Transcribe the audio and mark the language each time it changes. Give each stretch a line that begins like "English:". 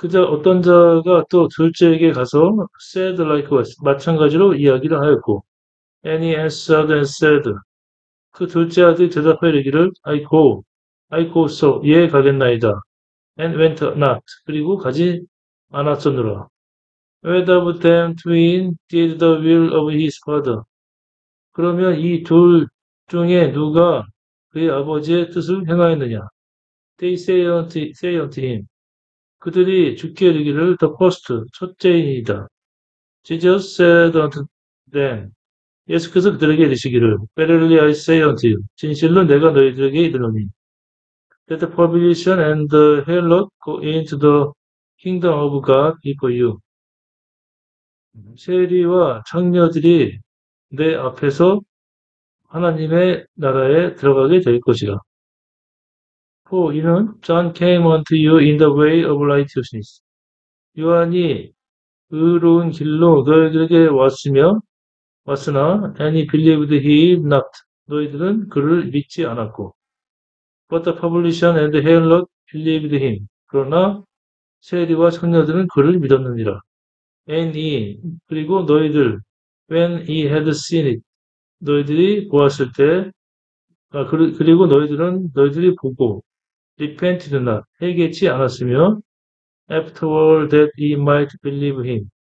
Korean: 어떤 자가 또 둘째에게 가서
English: said likewise.
Korean: 마찬가지로 이야기를 하였고
English: and he answered and said.
Korean: 그 둘째 아들이 대답하여 이르기를
English: I go so
Korean: 예 가겠나이다
English: and went not
Korean: 그리고 가지 않았으므로
English: whether of them twin did the will of his father
Korean: 그러면 이 둘 중에 누가 그의 아버지의 뜻을 행하였느냐
English: they say unto him
Korean: 그들이 주께 이르기를
English: the first
Korean: 첫째이니이다
English: Jesus said unto them
Korean: 예수께서 그들에게 이르시기를
English: Verily I say unto you
Korean: 진실로 내가 너희들에게 이르노니
English: that the publican and the harlot go into the kingdom of God before you.
Korean: 세리와 창녀들이 내 앞에서 하나님의 나라에 들어가게 될 것이라.
English: For
Korean: 이는
English: John came unto you in the way of righteousness.
Korean: 요한이 의로운 길로 너희들에게 왔으나
English: and he believed him not.
Korean: 너희들은 그를 믿지 않았고.
English: But the publican and the harlot believed him.
Korean: 그러나 세리와 청녀들은 그를 믿었느니라.
English: And he,
Korean: 그리고 너희들,
English: when he had seen it,
Korean: 너희들이 보았을 때, 그리고 너희들이 보고,
English: repented not,
Korean: 회개치 않았으며,
English: afterward that he might believe him.